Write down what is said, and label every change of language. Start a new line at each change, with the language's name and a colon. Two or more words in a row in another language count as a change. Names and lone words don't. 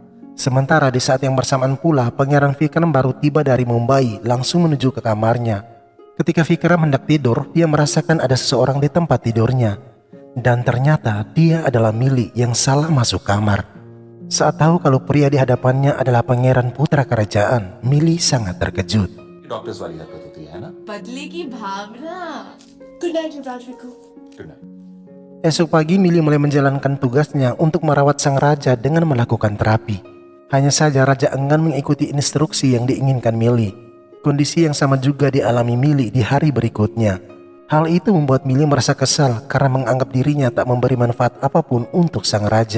Indonesian: Sementara di saat yang bersamaan pula, Pangeran Vikram baru tiba dari Mumbai langsung menuju ke kamarnya. Ketika Vikram hendak tidur, dia merasakan ada seseorang di tempat tidurnya. Dan ternyata dia adalah Millie yang salah masuk kamar. Saat tahu kalau pria di hadapannya adalah pangeran putra kerajaan, Millie sangat terkejut.
Hindi: डॉक्टर्स वाली हरकत होती है ना? बदले की भावना.
English: Good night, Yuvraj Viku.
Indonesian: Esok pagi Millie mulai menjalankan tugasnya untuk merawat sang raja dengan melakukan terapi. Hanya saja raja enggan mengikuti instruksi yang diinginkan Millie. Kondisi yang sama juga dialami Millie di hari berikutnya. Hal itu membuat Millie merasa kesal karena menganggap dirinya tak memberi manfaat apapun untuk sang raja.